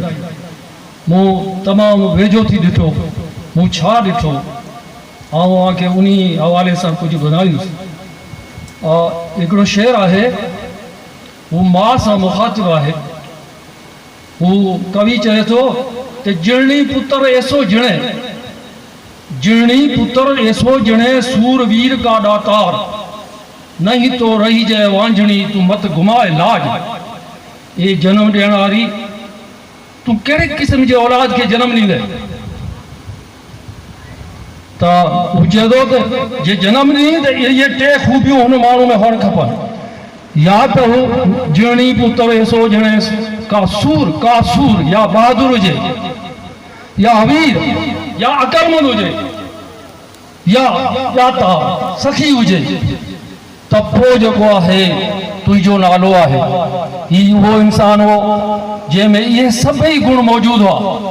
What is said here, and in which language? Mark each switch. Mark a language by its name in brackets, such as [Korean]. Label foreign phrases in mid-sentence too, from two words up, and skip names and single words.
[Sindhi] मूं तमामु वेझो थी ॾिठो, मूं छा ॾिठो ऐं तव्हांखे उन हवाले सां कुझु ॿुधाईंदुसि। हिकिड़ो शेर आहे, हू मां सां मुखातिबु आहे। हू कवि चए थो त [Rajasthani] जिणनी पुत्र ऐसो जिणे, जिणनी पुत्र ऐसो जिणे, सूरवीर का दातार, नहीं तो रही जाए वांझणी तू मत घुमाए लाज। [Sindhi] ये जन्म ॾियण वारी, तू कहिड़े क़िस्म जे औलाद खे जनम ॾींदे? त हुजे थो त जे जनम ॾिनी त इहे टे खूबियूं हुन माण्हू में हुअणु खपनि। या त हू [Rajasthani] जिणनी पुत्र ऐसो जिणे [Sindhi] का सूर या बहादुर हुजे, या हवीर या अकलमंद हुजे, या ॾाता सखी हुजे, त पोइ जेको आहे तुंहिंजो नालो आहे। ही उहो इंसान हो जंहिंमें इहे सभई गुण मौजूदु हुआ।